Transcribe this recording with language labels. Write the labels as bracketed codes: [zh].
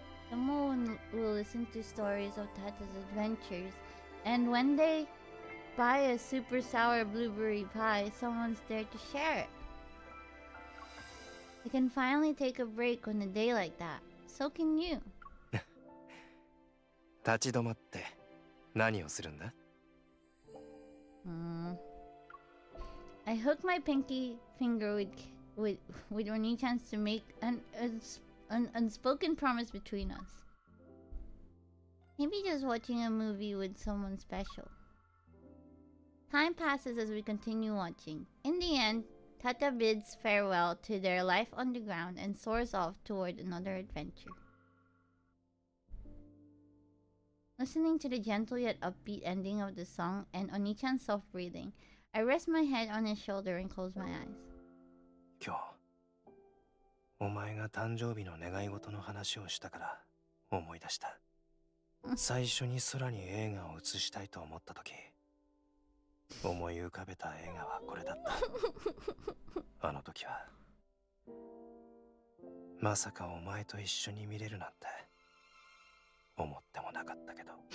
[en] Someone will listen to stories of Tata's adventures, and when they buy a super sour blueberry pie, someone's there to share it. I can finally take a break on a day like that. So can you. [ja] 立ち止まって何をするんだ? [en] I hook my pinky finger with Oni-chan's to make an unspoken promise between us. Maybe just watching a movie with someone special. Time passes as we continue watching. In the end, Tata bids farewell to their life underground and soars off toward another adventure. Listening to the gentle yet upbeat ending of the song and Oni-chan's soft breathing, I rest my head on his shoulder and close my eyes. [ja] 今日お前が誕生日の願い事の話をしたから思い出した。最初に空に映画を映したいと思った時、思い浮かべた映画はこれだった。あの時はまさかお前と一緒に見れるなんて思ってもなかったけど。